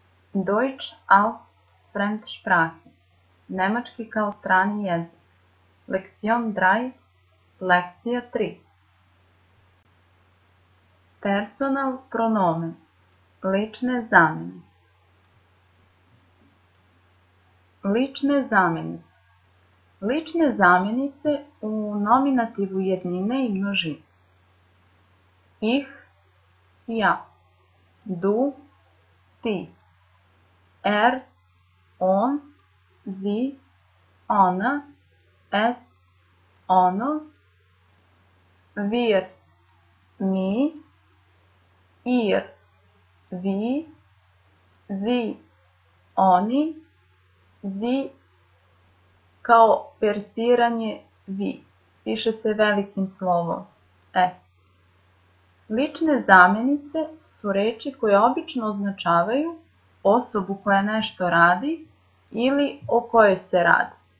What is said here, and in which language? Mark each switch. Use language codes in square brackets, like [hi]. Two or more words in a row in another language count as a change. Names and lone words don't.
[de] Deutsch als Fremdsprache. [sr] Nemački kao strani jezik. [de] Lektion 3. Lekcija 3. Personal pronomen. [sr] Lične zamjene. Lične zamjenice. Lične zamjenice u nominativu jednine i množine. Ich, ja. Du, ti. Er, on, sie, ona, es, ono. Wir, mi. Ihr, vi. [de] Sie, oni. Sie, [sr] kao persiranje vi. Piše se velikim slovom S. Lične zamjenice su reči koje obično označavaju osobu koja nešto radi ili o kojoj se radi.